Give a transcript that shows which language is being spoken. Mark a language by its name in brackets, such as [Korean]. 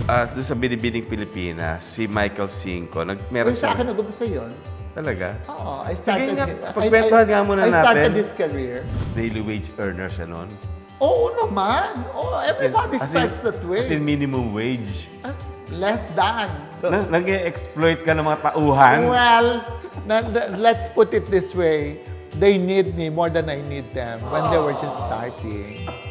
[Filipino] Doon sa Binibining Pilipinas, si Michael Cinco, meron Sa akin nag-umpisa yun. Talaga? Oo, [English] I started. [Filipino] Sige nga, pagkwentuhan nga muna natin. [English] I started this career. [Filipino] Daily wage earner siya noon. Oo naman. [English] Oh, everybody starts that way. As in minimum wage. Less than. [Filipino] Nag-exploit ka ng mga tauhan? [English] Well, let's put it this way. They need me more than I need them when they were just starting.